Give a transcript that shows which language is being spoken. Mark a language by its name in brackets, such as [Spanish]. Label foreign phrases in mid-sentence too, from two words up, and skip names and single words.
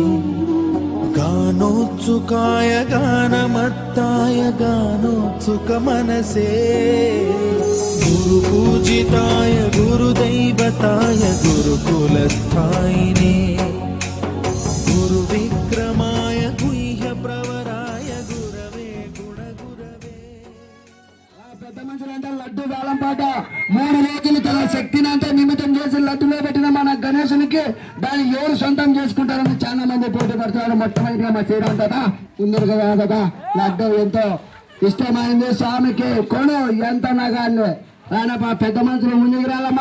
[Sanskrit] गानोत्सुकाय गानमत्ताय गानोत्सुकमनसे गुरुपूजिताय गुरुदैवताय गुरुकुलस्थायिने गुरुविक्रमाय गुह्यप्रवराय गुरवे गुणगुरवे [Telugu] పెద్ద మనుషులంటే లడ్డు వేలం పాట 3 రోజులు తన శక్తిని అంతా నిమిత్తం చేసి లడ్డులో పెట్టిన మన గణేశునికి దాన్ని ఎవరు సొంతం చేసుకుంటారని చాలా మంది పోటీ పడుతున్నారు. మొట్టమొదటిగా మా శ్రీరామ్ కదా ఉన్నారు కదా లడ్డు ఎంతో ఇష్టమైంది స్వామికి కొను ఎంత నగాన్ని రానప్ప పెద్ద మనుషులు ముందుకు రాలమ్మా.